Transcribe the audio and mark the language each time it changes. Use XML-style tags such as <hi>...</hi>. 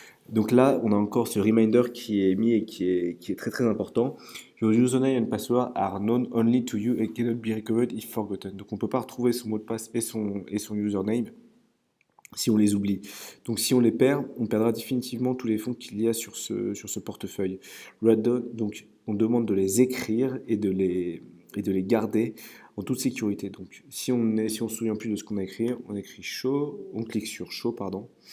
<fr>Donc là, on a encore ce reminder qui est mis et qui est très très important.</fr> <en>Your username and password are known only to you and cannot be recovered if forgotten.</en> <fr>Donc on ne peut pas retrouver son mot de passe et son username si on les oublie. Donc si on les perd, on perdra définitivement tous les fonds qu'il y a sur ce portefeuille. Donc on demande de les écrire et de les garder en toute sécurité. Donc si on se souvient plus de ce qu'on a écrit, on écrit show, on clique sur show, pardon.</fr>